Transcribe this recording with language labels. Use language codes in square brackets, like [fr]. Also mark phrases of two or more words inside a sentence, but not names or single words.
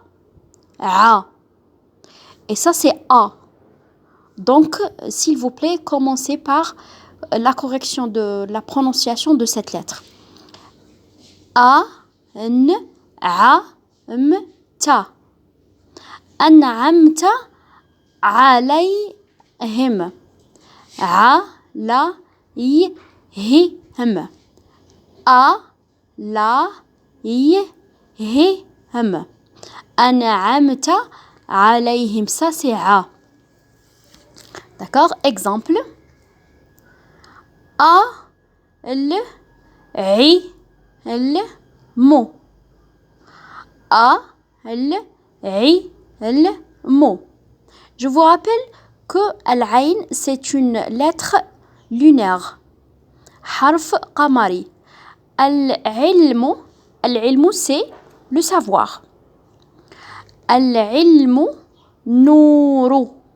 [fr] A. Et ça c'est A. Donc, s'il vous plaît, commencez par la correction de la prononciation de cette lettre. [ar] A, n, a, m, ta. أنعمت عليهم. A, la, i, hi, him. A, la, i, hi, him. أنعمت عليهم. [fr] Ça, c'est A. D'accord? Exemple. [ar] A, l, i, l, mo. A, l, i, l, mo. [fr] Je vous rappelle que al-ayn, c'est une lettre lunaire. [ar] حرف قمري. [fr] Al-ilmu, c'est le savoir. [ar] العلم نور.